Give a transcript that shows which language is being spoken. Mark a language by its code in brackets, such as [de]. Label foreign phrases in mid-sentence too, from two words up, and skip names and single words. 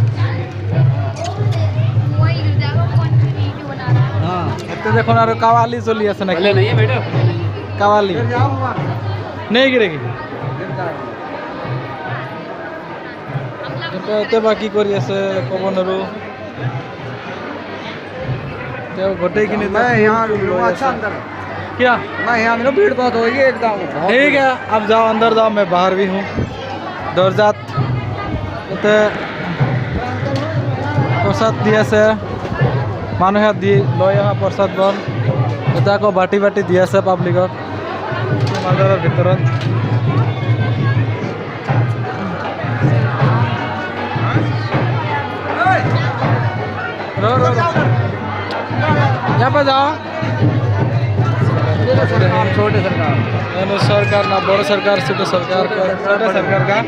[as] এতে দেখোন আৰু কাৱালি চলি আছে নাকি? [hi] कव्वाली नहीं गिरेगी। [as] এতে বা কি কৰি আছে ক'ব নোৱাৰো। তেওঁ গোটেইখিনি [hi] अच्छा अंदर क्या मैं यहाँ में भीड़ बहुत होगी एकदम। ठीक है अब जाओ अंदर जाओ, मैं बाहर भी हूँ। [as] दौरजात प्रसाद দি আছে, মানুহে দি লৈ অহা প্ৰসাদবোৰ। এতিয়া আকৌ বাটি বাটি দি আছে পাব্লিকক মাজাৰৰ ভিতৰত। [hi] यहाँ पे जाओ। छोटे सरकार। सरकार ना बड़ो सरकार, छोटे सरकार का, छोटे सरकार का।